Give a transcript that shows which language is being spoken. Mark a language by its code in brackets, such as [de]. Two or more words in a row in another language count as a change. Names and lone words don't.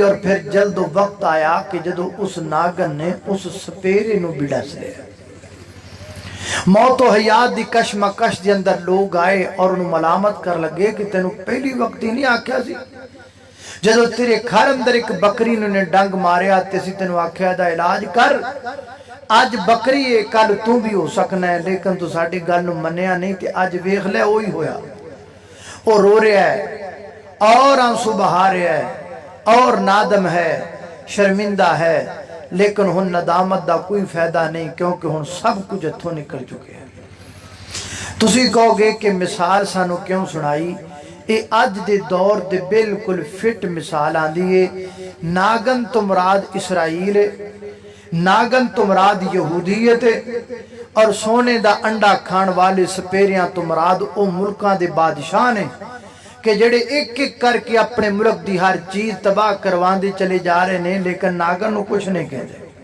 [pa] اور پھر جلد وقت آیا کہ جدو اس ناگن نے اس سپیرے نو بھی ڈس لیا۔ موت و حیات دی کشمکش دے اندر لوگ آئے اور انہوں ملامت کر لگے کہ تینوں پہلی وقت ہی نہیں آکھیا سی، جدو تیرے گھر اندر ایک بکری نے ڈنگ ماریا تے سی تینوں آکھیا دا علاج کر، آج بکری ہے کل تو بھی ہو سکنا ہے، لیکن تو ساڑی گل نو منیا نہیں تے آج ویکھ لے وہی ہویا۔ [ur] وہ رو رہا ہے، اور آنسو بہا رہا ہے اور نادم ہے شرمندہ ہے لیکن [pa] ہن ندامت دا کوئی فائدہ نہیں کیونکہ ہن سب کچھ ہتھوں نکل چکے ہیں تسی کہو گے کہ مثال سانو کیوں سنائی اے اج دے دور دے بالکل فٹ مثال آندی ہے ناگن تو مراد اسرائیل ہے ناگن تو مراد یہودیت ہے اور سونے دا انڈا کھان والے سپیریاں تو مراد او ملکاں دے بادشاہ نے کہ جڑے ایک ایک کر کے اپنے ملک دی ہر چیز تباہ کروان دے [ur] چلے جا رہے ہیں [pa] لیکن ناگن نو [ur] کچھ نہیں کہتے